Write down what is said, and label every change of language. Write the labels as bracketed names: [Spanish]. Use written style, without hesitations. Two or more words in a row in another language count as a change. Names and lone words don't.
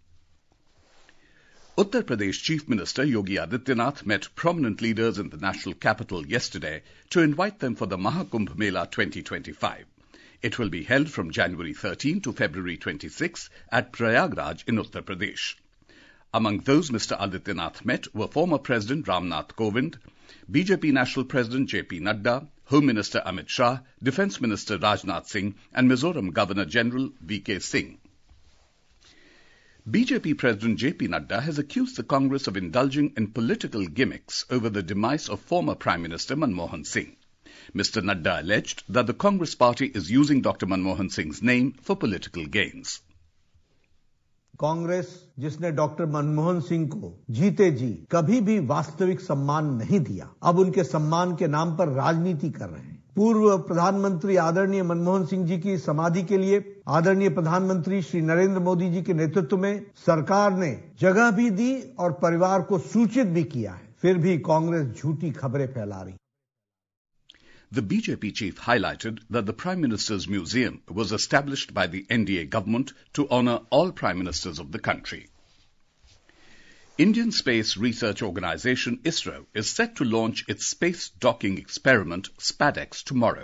[English] Uttar Pradesh Chief Minister Yogi Adityanath met prominent leaders in the national capital yesterday to invite them for the Mahakumbh Mela 2025. It will be held from January 13 to February 26 at Prayagraj in Uttar Pradesh. Among those Mr. Adityanath met were former President Ramnath Kovind, BJP National President J.P. Nadda, Home Minister Amit Shah, Defence Minister Rajnath Singh and Mizoram Governor General V.K. Singh. BJP President J.P. Nadda has accused the Congress of indulging in political gimmicks over the demise of former Prime Minister Manmohan Singh. Mr. Nadda alleged that the Congress party is using Dr. Manmohan Singh's name for political gains. [Hindi] कांग्रेस जिसने डॉक्टर मनमोहन सिंह को जीते जी कभी भी वास्तविक सम्मान नहीं दिया, अब उनके सम्मान के नाम पर राजनीति कर रहे हैं। पूर्व प्रधानमंत्री आदरणीय मनमोहन सिंह जी की समाधि के लिए आदरणीय प्रधानमंत्री श्री नरेंद्र मोदी जी के नेतृत्व में सरकार ने जगह भी दी और परिवार को सूचित भी किया है, फिर भी कांग्रेस झूठी खबरें फैला रही। [English] The BJP chief highlighted that the Prime Minister's Museum was established by the NDA government to honour all Prime Ministers of the country. Indian Space Research Organisation ISRO is set to launch its space docking experiment SPADEX tomorrow.